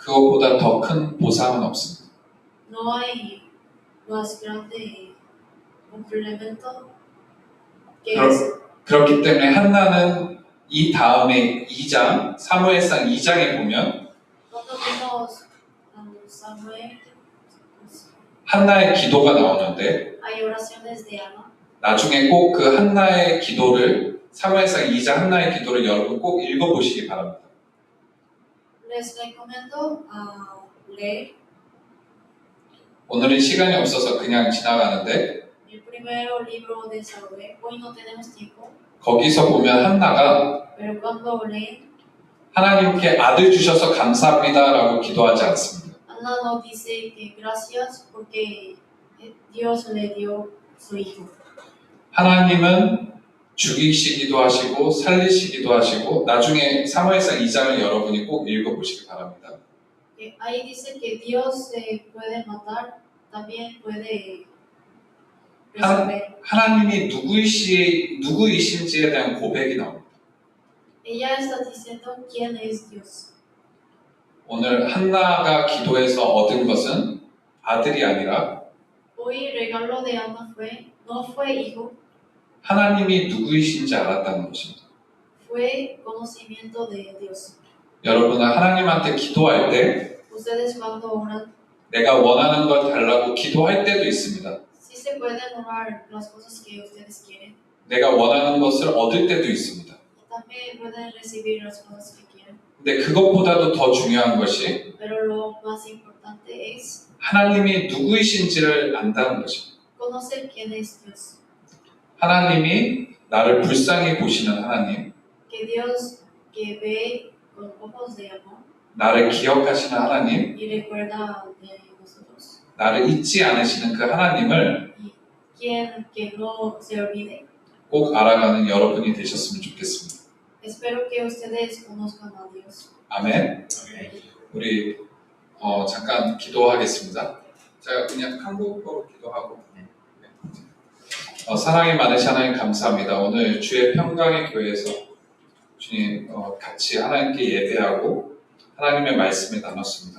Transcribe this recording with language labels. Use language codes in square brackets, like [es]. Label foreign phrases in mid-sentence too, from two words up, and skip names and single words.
[ko] 그것보다 더 큰 보상은 없습니다. [es] No hay más grande complemento que eso. [ko] 그렇기 때문에 한나는 이 다음에 2장, 사무엘상 2장에 보면 [es] Cuando vemos a Samuel, [ko] 한나의 기도가 나오는데 [es] hay oraciones de Ana. [ko] 나중에 꼭 그 한나의 기도를 사무엘상 2장 한나의 기도를 여러분 꼭 읽어보시기 바랍니다. [es] Les recomiendo a leer [ko] 오늘은 시간이 없어서 그냥 지나가는데 [es] el primero libro de Samuel. Hoy no tenemos tiempo, [ko] 거기서 보면 한나가 [es] pero cuando leen, [ko] 하나님께 아들 주셔서 감사합니다라고 기도하지 않습니다. [es] Ana nos dice que gracias porque Dios le dio su hijo. [ko] 하나님은 죽이시기도 하시고 살리시기도 하시고 나중에 사무엘상 2장을 여러분이 꼭 읽어보시기 바랍니다. [es] Ahí dice que Dios se puede matar, también puede resolver. [ko] 하나님이 누구이신지에 대한 고백이 나옵니다. [es] Ella está diciendo quién es Dios. [ko] 오늘 한나가 기도해서 얻은 것은 아들이 아니라 [es] Hoy el regalo de Ana no fue hijo, [ko] 하나님이 누구이신지 알았다는 것입니다. [es] fue conocimiento de Dios. [ko] 여러분은 하나님한테 기도할 때 [es] Ustedes cuando oran, [ko] 내가 원하는 걸 달라고 기도할 때도 있습니다. [es] sí se pueden orar las cosas que ustedes quieren, [ko] 내가 원하는 것을 얻을 때도 있습니다. [es] y también pueden recibir las cosas que quieren. [ko] 근데 그것보다도 더 중요한 것이 [es] Pero lo más importante es [ko] 하나님이 누구이신지를 안다는 것입니다. [es] conocer quién es Dios. [ko] 하나님이 나를 불쌍히 보시는 하나님, [es] Que Dios que ve con ojos de amor [ko] 나를 기억하시는 하나님, [es] y recuerda de nosotros. [ko] 나를 잊지 않으시는 그 하나님을 [es] Y quien que no se olvide. [ko] 꼭 알아가는 여러분이 되셨으면 좋겠습니다. [es] Espero que ustedes conozcan a Dios. [ko] 아멘. 우리 잠깐 기도하겠습니다. 제가 그냥 한국어로 기도하고 사랑이 많으신 하나님 감사합니다. 오늘 주의 평강의 교회에서 주님 같이 하나님께 예배하고 하나님의 말씀을 나눴습니다.